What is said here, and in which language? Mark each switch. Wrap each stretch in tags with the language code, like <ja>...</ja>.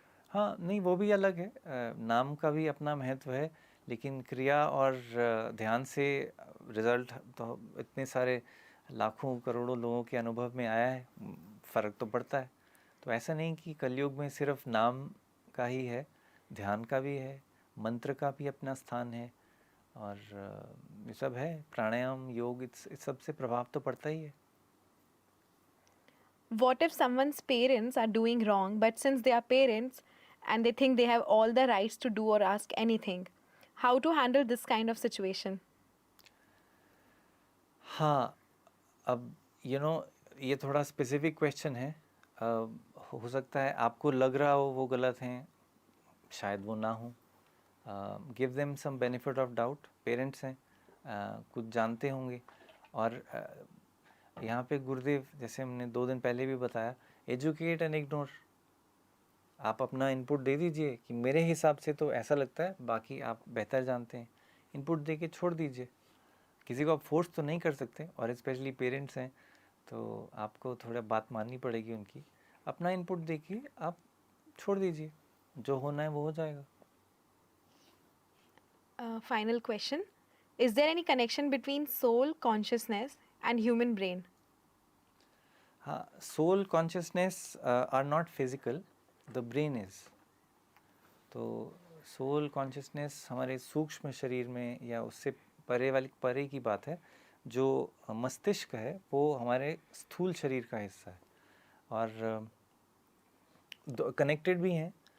<hi>हाँ, नहीं वो भी अलग है, नाम का भी अपना महत्व है, लेकिन क्रिया और ध्यान से रिज़ल्ट तो इतने सारे लाखों करोड़ों लोगों के अनुभव में आया है, फ़र्क तो पड़ता है। तो ऐसा नहीं कि कलयुग में सिर्फ नाम का ही है, ध्यान का भी है, मंत्र का भी अपना स्थान है, और ये सब है, प्राणायाम, योग, इस सब से प्रभाव तो पड़ता ही है।</hi> <en>What if someone's parents are doing wrong, but since they are parents and they think they have all the rights to do or ask anything? How to handle this kind of situation?</en> <hi>हाँ, अब ये थोड़ा specific question है। हो सकता है आपको लग रहा हो वो गलत हैं, शायद वो ना हो।</hi> <en>give them some benefit of doubt,</en> <hi>parents हैं, कुछ जानते होंगे। और यहाँ पे गुरुदेव, जैसे हमने 2 दिन पहले भी बताया,</hi> <en>Educate and ignore.</en> <hi>आप अपना इनपुट दे दीजिए कि मेरे हिसाब से तो ऐसा लगता है, बाकी आप बेहतर जानते हैं, इनपुट दे के छोड़ दीजिए। किसी को आप फोर्स तो नहीं कर सकते, और स्पेशली पेरेंट्स हैं तो आपको थोड़ा बात माननी पड़ेगी उनकी। अपना इनपुट देखिए, आप छोड़ दीजिए, जो होना है वो हो जाएगा।</hi> <en>Final question. Is there any connection between soul consciousness and human brain? हाँ, soul consciousness are not physical, the brain is.</en> <hi>तो सोल कॉन्शियसनेस हमारे सूक्ष्म शरीर में या उससे परे की बात है। जो मस्तिष्क है वो हमारे स्थूल शरीर का हिस्सा है, और कनेक्टेड भी हैं।</hi>